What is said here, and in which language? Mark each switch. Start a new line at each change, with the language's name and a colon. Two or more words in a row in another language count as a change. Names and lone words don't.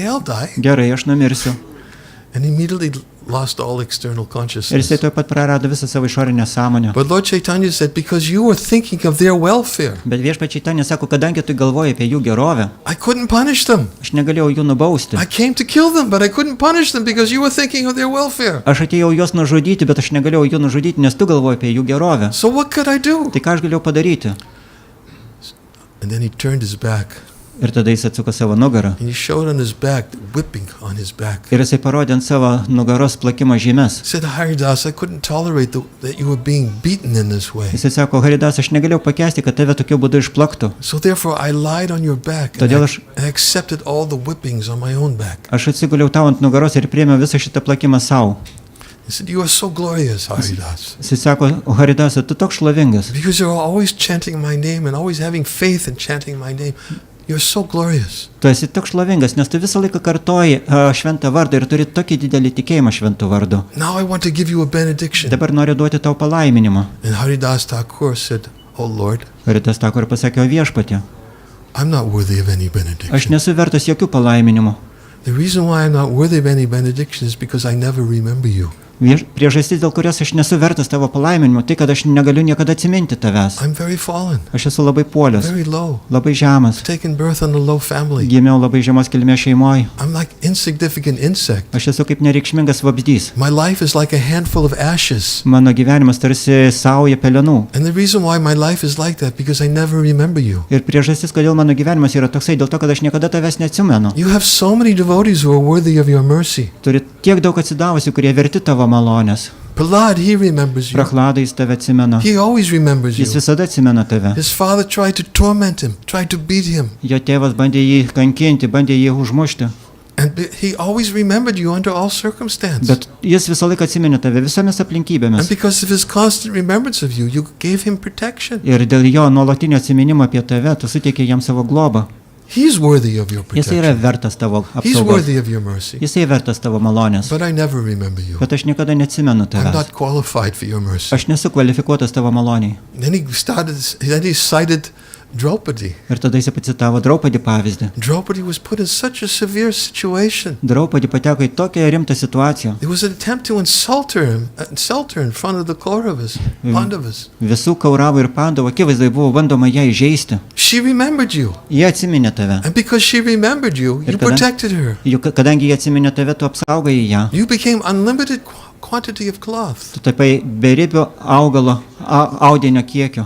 English: Okay, I'll die."
Lithuanian: Gerai, aš numirsiu.
English: And he immediately lost all external
Lithuanian: Ir jisai
English: consciousness.
Lithuanian: tuoj pat prarado visą savo išorinę sąmonę.
English: But Lord Chaitanya said, because you were thinking of their welfare,
Lithuanian: Bet viešpačiai ten nesako, kadangi tu galvoji apie jų gerovę,
English: I couldn't punish them.
Lithuanian: aš negalėjau jų nubausti.
English: I came to kill them, but I couldn't punish them because you were thinking of their welfare.
Lithuanian: Aš atėjau juos nužudyti, bet aš negalėjau jų nužudyti, nes tu galvoji apie jų gerovę.
English: So what could I do?
Lithuanian: Tai ką aš galėjau padaryti?
English: And then he turned his back.
Lithuanian: Ir tada jis atsuko savo nugarą.
English: And he showed on his back, the whipping on his back.
Lithuanian: Ir jisai parodė ant savo nugaros plakimo žymes.
English: He said, Haridas, I couldn't tolerate that you were being beaten in this way.
Lithuanian: Jisai sako, Haridas, aš negalėjau pakęsti, kad tave tokiu būdu išplaktų.
English: So therefore I lied on your back and
Lithuanian: Todėl
English: I accepted all the whippings on my own back.
Lithuanian: Aš atsiguliau tau ant nugaros ir priėmiau visą šitą plakimą savo.
English: He said, you are so glorious, Haridas.
Lithuanian: Jisai sako, Haridas, tu toks šlovingas.
English: Because you're always chanting my name and always having faith in chanting my name. You're so glorious.
Lithuanian: Tu esi toks šlovingas, nes tu visą laiką kartoji šventą vardą ir turi tokį didelį tikėjimą šventų vardu.
English: Now I want to give you a benediction.
Lithuanian: Dabar noriu duoti tau palaiminimą.
English: And Haridas Thakur said, oh Lord,
Lithuanian: Haridas Thakur pasakė, o viešpatie,
English: I'm not worthy of any
Lithuanian: aš
English: benediction.
Lithuanian: nesu vertas jokių palaiminimų.
English: The reason why I'm not worthy of any benediction is because I never remember you.
Lithuanian: Priežastis, dėl kurios aš nesu vertas tavo palaiminimo, tai kad aš negaliu niekada atsiminti tavęs.
English: I'm very fallen,
Lithuanian: Aš esu labai puolęs,
English: very low,
Lithuanian: labai žemas,
English: taken birth in a low family.
Lithuanian: gimiau labai žemos kilmės šeimoje.
English: I'm like insignificant insect.
Lithuanian: Aš esu kaip nereikšmingas vabzdys.
English: My life is like a handful of ashes.
Lithuanian: Mano gyvenimas tarsi sauja pelenų.
English: And the reason why my life is like that because I never remember you.
Lithuanian: Ir priežastis, kodėl mano gyvenimas yra toksai, dėl to, kad aš niekada tavęs neatsimenu.
English: You have so many devotees who are worthy of your mercy.
Lithuanian: Turi tiek daug atsidavusių, kurie verti tavo malonės.
English: Prahlad, he remembers you.
Lithuanian: Prahladai jis tave atsimena.
English: He always remembers you.
Lithuanian: Jis visada atsimena tave.
English: His father tried to torment him, tried to beat him.
Lithuanian: Jo tėvas bandė jį kankinti, bandė jį užmušti.
English: And he always remembered you under all circumstances.
Lithuanian: Bet jis visą laiką atsiminė tave visomis
English: And
Lithuanian: aplinkybėmis.
English: because of his constant remembrance of you, you gave him protection.
Lithuanian: Ir dėl jo nuolatinio atsiminimo apie tave, tu suteikė jam savo globą.
English: He's worthy of your
Lithuanian: Jisai yra
English: protection.
Lithuanian: vertas tavo
English: He's
Lithuanian: apsaugos.
English: worthy of your mercy.
Lithuanian: Jisai vertas tavo malonės.
English: But I never remember you.
Lithuanian: Bet aš niekada neatsimenu
English: I'm
Lithuanian: tavęs.
English: not qualified for your mercy.
Lithuanian: Aš nesu kvalifikuotas tavo maloniai.
English: Then he cited Draupadi.
Lithuanian: Ir tada jis pacitavo Draupadį pavyzdį.
English: Draupadi was put in such a severe situation.
Lithuanian: Draupadį pateko į tokią rimtą situaciją.
English: There was an attempt to insult her in front of the Kauravas, Pandavas.
Lithuanian: Visų Kauravų ir Pandavų akivaizdai buvo bandoma ją įžeisti.
English: She remembered you.
Lithuanian: Jie atsiminė tave.
English: And because she remembered you, you
Lithuanian: Ir kada-
English: protected her.
Lithuanian: Juk kadangi jie atsiminė tave, tu apsaugai ją.
English: You became unlimited quantity of cloth.
Lithuanian: Tu tapai beribio augalo, audinio kiekio.